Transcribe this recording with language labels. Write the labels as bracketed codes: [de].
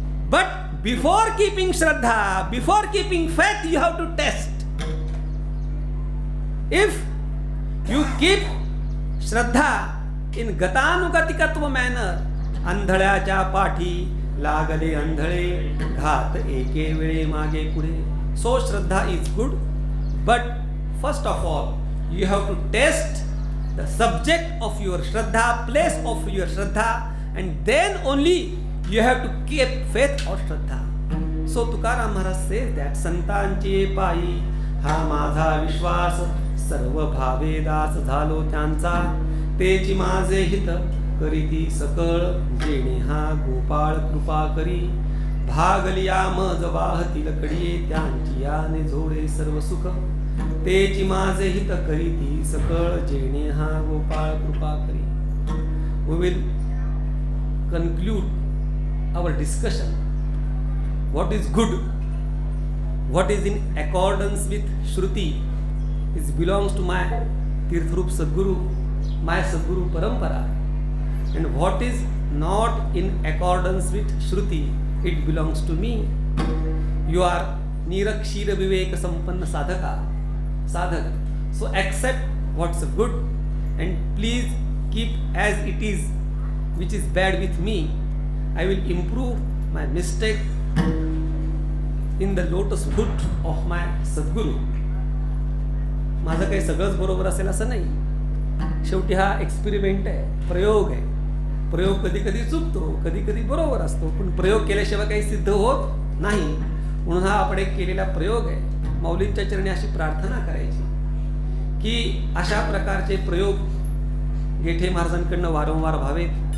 [en] But before keeping Shraddha, before keeping faith, you have to test. If you keep Shraddha in gatanugatikatva manner, [mr] अंधळ्याच्या पाठी लागले अंधळे घात एके वेळे मागे पुढे. [en] So Shraddha is good, but first of all you have to test the subject of your Shraddha, place of your Shraddha, and then only you have to keep faith or Shraddha. So so [mr] Tukaram Maharaj [en] say that [mr] संतांचे पायी हा माझा विश्वास, सर्व भावे दास झालो त्यांचा, तेची माझे हित करीती सकळ, जेणे हा गोपाळ कृपा करी, भागलिया मज वाहतील कडिये, त्यांची याने झोडे सर्व सुख, तेची माझे हित करीती सकळ, जेणे हा गोपाळ कृपा करी. [en] We will conclude our discussion. What is good, what is in accordance with Shruti, it belongs to my Tirthrup Sadguru, my Sadguru Parampara. And what is not in accordance with Shruti, it belongs to me. You are Nirakshira Viveka Sampanna Sadhak. So accept what's good and please keep as it is, which is bad with me. I will improve my mistake in the lotus foot of my Sadguru. [mr] माझं काही सगळंच बरोबर असेल असं नाही. शेवटी हा experiment आहे, प्रयोग आहे. प्रयोग कधी कधी चुकतो, कधी कधी बरोबर असतो, पण प्रयोग केल्याशिवाय काही सिद्ध होत नाही. म्हणून हा आपण एक केलेला प्रयोग आहे. माऊलींच्या चरणी अशी प्रार्थना करायची की अशा प्रकारचे प्रयोग गेठे महाराजांकडनं वारंवार व्हावेत.